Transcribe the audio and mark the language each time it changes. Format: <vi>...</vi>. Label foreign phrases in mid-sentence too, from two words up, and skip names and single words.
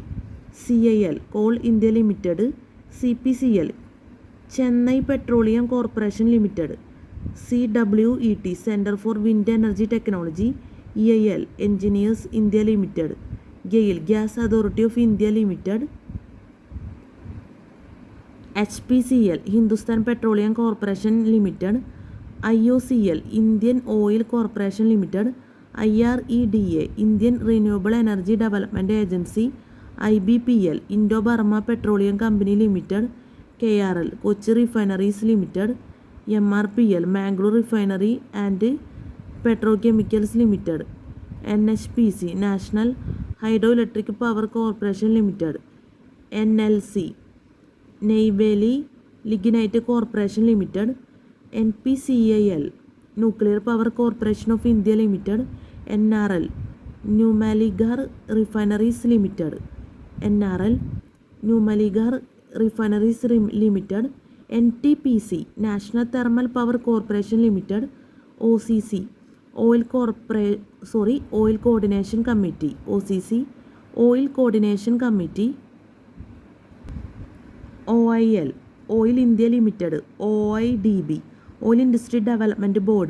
<en>CIL Coal India Limited. CPCL Chennai Petroleum Corporation Limited. CWET Center for Wind Energy Technology. EIL Engineers India Limited. GAIL Gas Authority of India Limited. HPCL Hindustan Petroleum Corporation Limited. IOCL Indian Oil Corporation Limited. IREDA Indian Renewable Energy Development Agency. IBPL Indo-Burma Petroleum Company Limited. KRL Kochi Refineries Limited. MRPL Mangalore Refinery and Petrochemicals Limited. NHPC National Hydroelectric Power Corporation Limited. NLC Neyveli Lignite Corporation Limited. NPCIL Nuclear Power Corporation of India Limited. NRL Numaligarh Refineries Limited. NRL Numaligarh Refineries Limited. NTPC National Thermal Power Corporation Limited. OCC Oil Coordination Committee. OCC Oil Coordination Committee. OIL Oil India Limited. OIDB Oil Industry Development Board.</en>